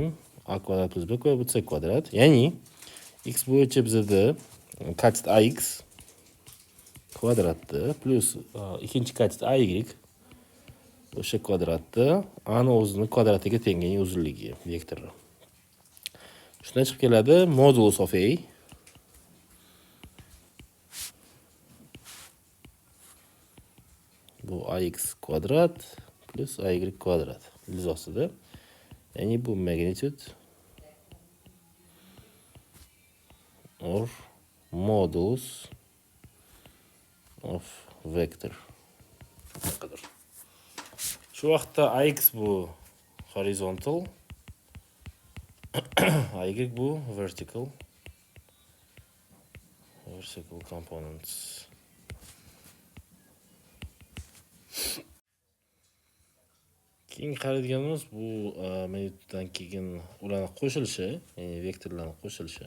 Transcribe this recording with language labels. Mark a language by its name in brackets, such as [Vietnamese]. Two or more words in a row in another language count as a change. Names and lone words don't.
[Uzbek] A kvadrat plus b kvadrat bu c kvadrat. Ya'ni x bo'yicha bizda katit ax kvadratda plus ikkinchi katit ay o'sha kvadratda ani o'zini kvadratiga teng, ya'ni uzunligi vektori. Shundan chiqib keladi [English] modulus of a [Uzbek] bu ax kvadrat plus ay kvadrat ilzosida. Ya'ni bu [English] magnitude or modulus of vector. [Uzbek] Shu vaqtda ax bu horizontal, ay bu [English] vertical components. [Uzbek] Keyin qaraydiganimiz bu metoddan keyin ularning qo'shilishi, ya'ni vektorlarning qo'shilishi.